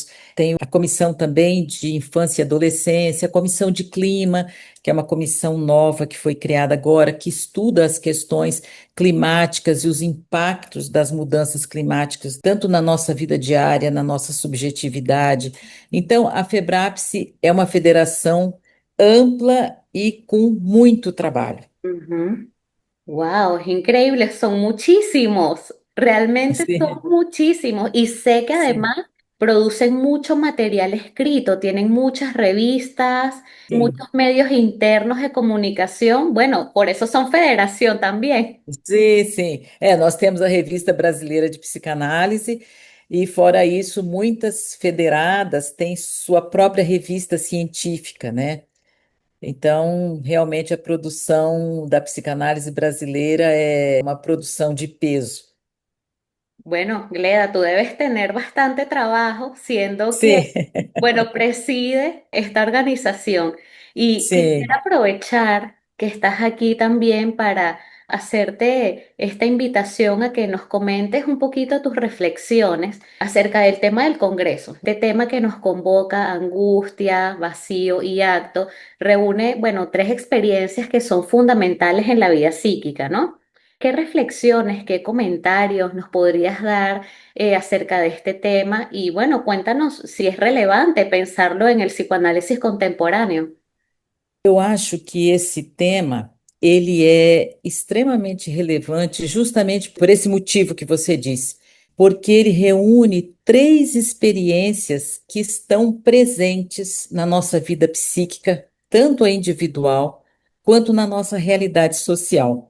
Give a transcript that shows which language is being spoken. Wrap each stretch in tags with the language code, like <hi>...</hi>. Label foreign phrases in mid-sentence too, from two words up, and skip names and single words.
<pt>Tem a comissão também de infância e adolescência, a comissão de clima, que é uma comissão nova que foi criada agora, que estuda as questões climáticas e os impactos das mudanças climáticas, tanto na nossa vida diária, na nossa subjetividade. Então, a FEBRAPSE é uma federação ampla e com muito trabalho.</pt> <es>Wow, es increíble, son muchísimos, realmente son</es> <pt>Sim,</pt> <es>muchísimos y sé que</es> <pt>sim,</pt> <es>además producen mucho material escrito, tienen muchas revistas,</es> <pt>sim.</pt> <es>muchos medios internos de comunicación, bueno, por eso son federación también.</es> <pt>Sim. É, nós temos a Revista Brasileira de Psicanálise e, fora isso, muitas federadas têm sua própria revista científica, né? Então, realmente, a produção da psicanálise brasileira é uma produção de peso.</pt> <es>Bueno, Gleda, tú debes tener bastante trabajo, siendo que,</es> <pt>Sim,</pt> <es>bueno, preside esta organización. Y quisiera</es> <pt>sim.</pt> <es>aprovechar que estás aquí también para hacerte esta invitación a que nos comentes un poquito tus reflexiones acerca del tema del Congreso. Este tema que nos convoca: angustia, vacío y acto, reúne, bueno, tres experiencias que son fundamentales en la vida psíquica, ¿no? ¿Qué reflexiones, qué comentarios nos podrías dar acerca de este tema? Y bueno, cuéntanos si es relevante pensarlo en el psicoanálisis contemporáneo.</es> <pt>Eu acho que esse tema ele é extremamente relevante justamente por esse motivo que você disse, porque ele reúne três experiências que estão presentes na nossa vida psíquica, tanto a individual quanto na nossa realidade social.</pt>